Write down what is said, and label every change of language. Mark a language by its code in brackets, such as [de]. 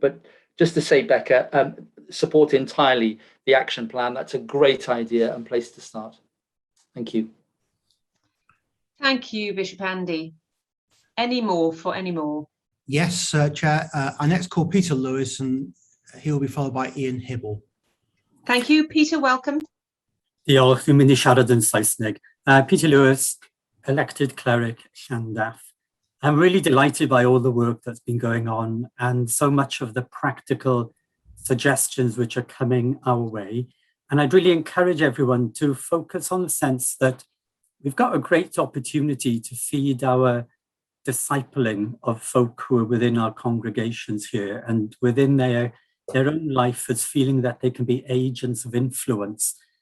[en] But just to say, Becca, support entirely the action plan. That's a great idea and place to start. Thank you. Thank you, Bishop Andy. Any more? Yes, Chair. I next call Peter Lewis, and he'll be followed by Ian Hibble. Thank you, Peter. Welcome. [cy] Diolch, fi'n mynd I siarad yn Saesneg. [en] Peter Lewis, elected cleric, Llandaff. I'm really delighted by all the work that's been going on and so much of the practical suggestions which are coming our way. And I'd really encourage everyone to focus on the sense that we've got a great opportunity to feed our discipling of folk who are within our congregations here and within their own life as feeling that they can be agents of influence.